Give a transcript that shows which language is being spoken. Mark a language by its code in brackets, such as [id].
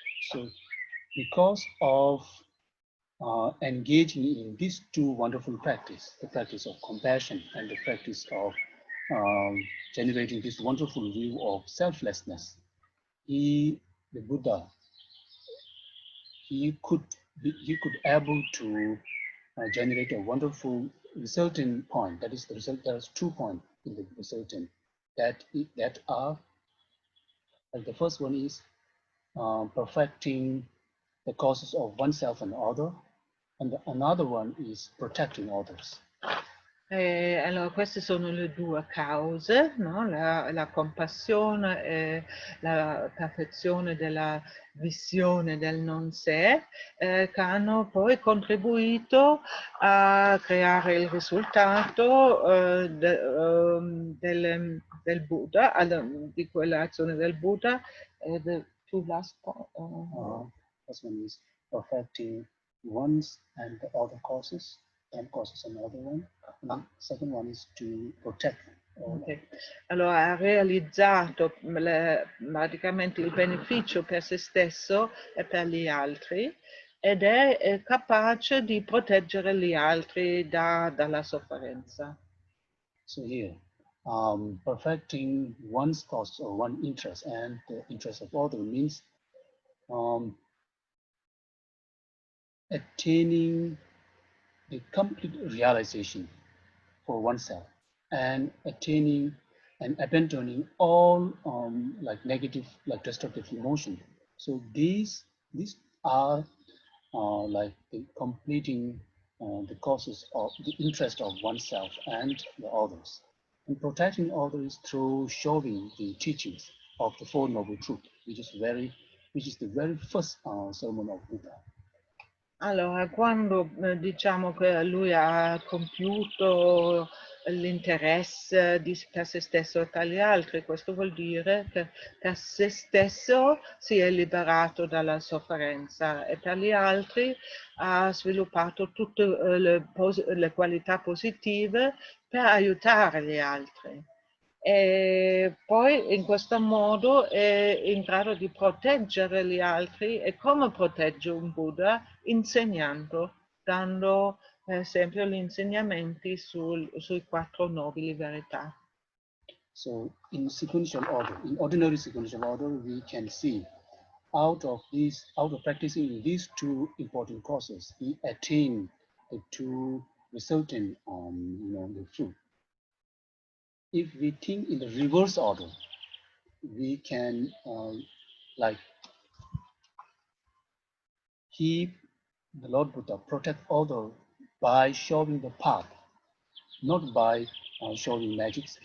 [en] So, because of engaging in these two wonderful practice, the practice of compassion and the practice of generating this wonderful view of selflessness, the Buddha, he could able to generate a wonderful resulting point. That is the result. There's 2 points in the resultant that are like the first one is perfecting the causes of oneself and other, and another one is protecting others. [it] Allora, queste sono le due cause, no? La compassione e la perfezione della visione del non sé, che hanno poi contribuito a creare il risultato del Buddha, di quell'azione del Buddha. [en] The two last first one is perfecting one's and the other causes, and causes another one. And the second one is to protect them. Okay. [it] Allora ha realizzato praticamente il beneficio per se stesso e per gli altri ed è capace di proteggere gli altri dalla sofferenza. [en] So here, perfecting one's cause or one interest and the interest of other means um, attaining the complete realization for oneself and attaining and abandoning all like negative, like destructive emotion. So these are like the completing the causes of the interest of oneself and the others, and protecting others through showing the teachings of the Four Noble Truths, which is the very first sermon of Buddha. [it] Allora, quando diciamo che lui ha compiuto l'interesse per se stesso e per gli altri, questo vuol dire che per se stesso si è liberato dalla sofferenza e per gli altri ha sviluppato tutte le qualità positive per aiutare gli altri. E poi in questo modo è in grado di proteggere gli altri. E come protegge un Buddha? Insegnando, dando per esempio gli insegnamenti sui quattro nobili verità. [en] So in sequential order, in ordinary sequential order, we can see out of practicing these two important causes, we attain the two resulting the fruit. If we think in the reverse order, we can like he, the Lord Buddha, protect others by showing the path, not by showing magics.